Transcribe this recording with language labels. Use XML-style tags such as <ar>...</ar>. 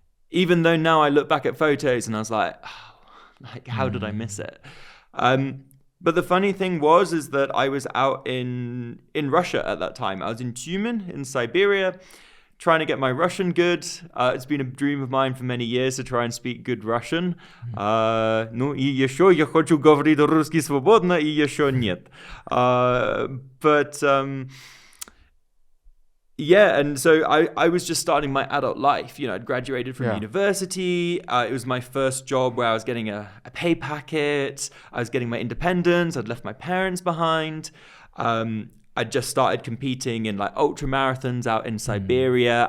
<en>Even though now I look back at photos and I was like, how did I miss it? But the funny thing is that I was out in Russia at that time. I was in Tyumen in Siberia, trying to get my Russian good. It's been a dream of mine for many years to try and speak good Russian.</en> <ru>Ну и еще я хочу говорить русский свободно, и еще нет.</ru> <en>But and so I was just starting my adult life. I'd graduated from university. It was my first job where I was getting a pay packet. I was getting my independence. I'd left my parents behind. I'd just started competing in like ultra marathons out in Siberia.</en>